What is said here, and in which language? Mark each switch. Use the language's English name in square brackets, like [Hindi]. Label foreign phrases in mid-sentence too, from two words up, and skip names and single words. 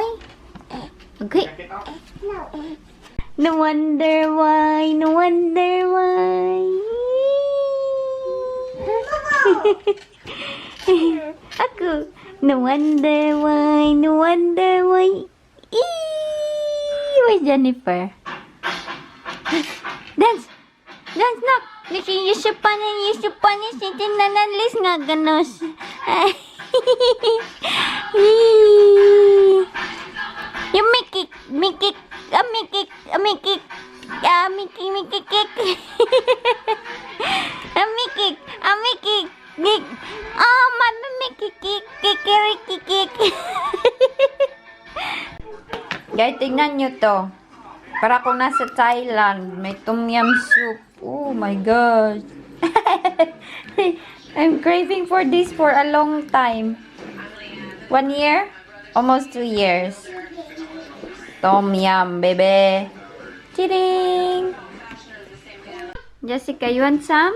[English] Okay. No wonder why. [Filipino] Ako. [English] No wonder why, no wonder why. Where's Jennifer? Dance! Dance na! Use your punish, sitin na nanlis nga ganos. Yung mikik, mikik, mikik, mikik, mikik, mikik, mikik, mikik, mikik, mami mikik, kikirikikik. [Filipino] Guys, tingnan nyo to. Para kung nasa Thailand, may tom yum soup. [English] Oh my gosh. I'm craving for this for a long time. 1 year? Almost 2 years. Tom yum, baby. Chiding! Jessica, you want some?